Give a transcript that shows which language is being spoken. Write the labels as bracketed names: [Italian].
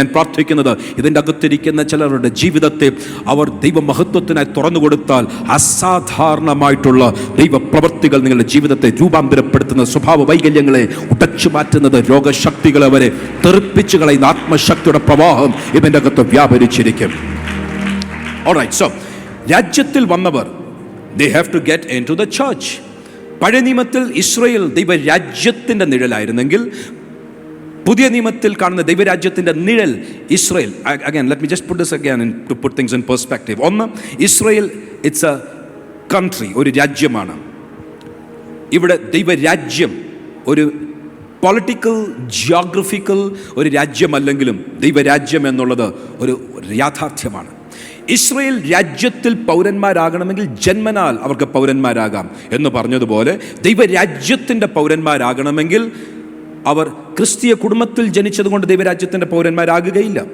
[Malayalam] ഞാൻ പ്രാർത്ഥിക്കുന്നത്, ഇതിൻ്റെ അകത്തിരിക്കുന്ന ചിലരുടെ ജീവിതത്തെ അവർ ദൈവമഹത്വത്തിനായി തുറന്നു കൊടുത്താൽ അസാധാരണമായിട്ടുള്ള ദൈവപ്രവൃത്തികൾ നിങ്ങളുടെ ജീവിതത്തെ രൂപാന്തരപ്പെടുത്തുന്ന സ്വഭാവ വൈകല്യങ്ങളെ ഉടച്ചു മാറ്റുന്നത്, രോഗശക്തികളെ വരെ തെറിപ്പിച്ചു കളയുന്ന ആത്മശക്തിയുടെ പ്രവാഹം ഇതിൻ്റെ അകത്ത് വ്യാപരിച്ചിരിക്കും. [English] Alright, so [Malayalam] രാജ്യത്തിൽ വന്നവർ [English] they have to get into the church. [Malayalam] പഴയ നിയമത്തിൽ ഇസ്രായേൽ ദൈവരാജ്യത്തിൻ്റെ നിഴലായിരുന്നെങ്കിൽ പുതിയ നിയമത്തിൽ കാണുന്ന ദൈവരാജ്യത്തിൻ്റെ നിഴൽ Israel. [English] Again, let me just put this again to put things in perspective. [Malayalam] ഒന്ന്, ഇസ്രായേൽ [English] it's a country, [Malayalam] ഒരു രാജ്യമാണ്. ഇവിടെ ദൈവരാജ്യം ഒരു പൊളിറ്റിക്കൽ ജിയോഗ്രഫിക്കൽ ഒരു രാജ്യമല്ലെങ്കിലും ദൈവരാജ്യം എന്നുള്ളത് ഒരു യാഥാർത്ഥ്യമാണ്. ഇസ്രായേൽ രാജ്യത്തിൽ പൗരന്മാരാകണമെങ്കിൽ ജന്മനാൽ അവർക്ക് പൗരന്മാരാകാം എന്ന് പറഞ്ഞതുപോലെ ദൈവരാജ്യത്തിൻ്റെ പൗരന്മാരാകണമെങ്കിൽ അവർ ക്രിസ്തീയ കുടുംബത്തിൽ ജനിച്ചതുകൊണ്ട് ദൈവരാജ്യത്തിൻ്റെ പൗരന്മാരാകുകയില്ല.